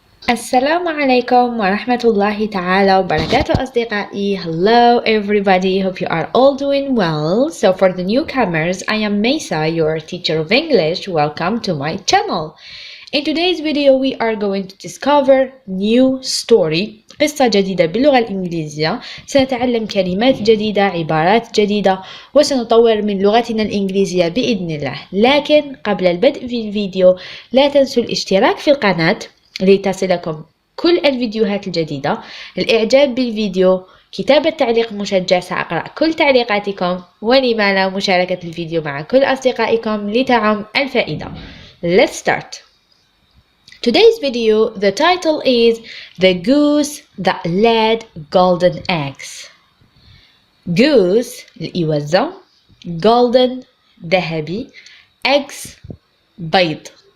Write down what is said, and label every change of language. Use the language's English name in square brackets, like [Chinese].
[Arabic] السلام عليكم ورحمة الله تعالى وبركاته أصدقائي. [English] Hello everybody, hope you are all doing well. So for the newcomers, I am Mesa, your teacher of English. Welcome to my channel. In today's video we are going to discover new story, [Arabic] قصة جديدة باللغة الإنجليزية. سنتعلم كلمات جديدة، عبارات جديدة، وسنطور من لغتنا الإنجليزية بإذن الله. لكن قبل البدء في الفيديو لا تنسوا الاشتراك في القناة لتصلكم كل الفيديوهات الجديدة، الإعجاب بالفيديو، كتابة تعليق مشجع، سأقرأ كل تعليقاتكم، ولما لا مشاركة الفيديو مع كل أصدقائكم لتعم الفائدة. [English] Let's start. Today's video, the title is The Goose That Laid Golden Eggs. Goose الإوزة، golden ذهبي، eggs بيض.